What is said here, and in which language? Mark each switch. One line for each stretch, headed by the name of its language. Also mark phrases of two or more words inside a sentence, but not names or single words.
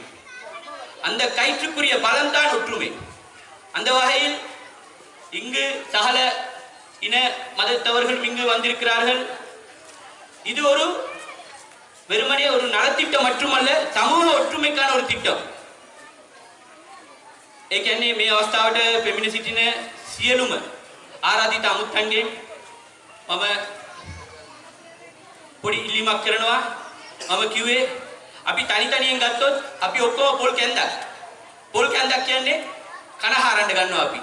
Tamil: அந்த கயிற்றுக்குரிய பலன்தான் ஒற்றுமை. அந்த வகையில் இங்கு சகல இன மதத்தவர்கள் இங்கு வந்திருக்கிறார்கள். இது ஒரு வெறுமனே ஒரு நலத்திட்டம் மட்டுமல்ல, சமூக ஒற்றுமைக்கான ஒரு திட்டம்.
Sinhala: ඒ කියන්නේ මේ අවස්ථාවට පෙමිණ සිටින සියලුම ආරාධිත අමුත්තන්ගෙන් මම පොඩි ඉල්ලීමක් කරනවා. මම කිව්වේ අපි තනියෙන් ගත්තොත් අපි ඔක්කොම පොල් කැන්දක් කියන්නේ කන හරන්න ගන්නවා අපි.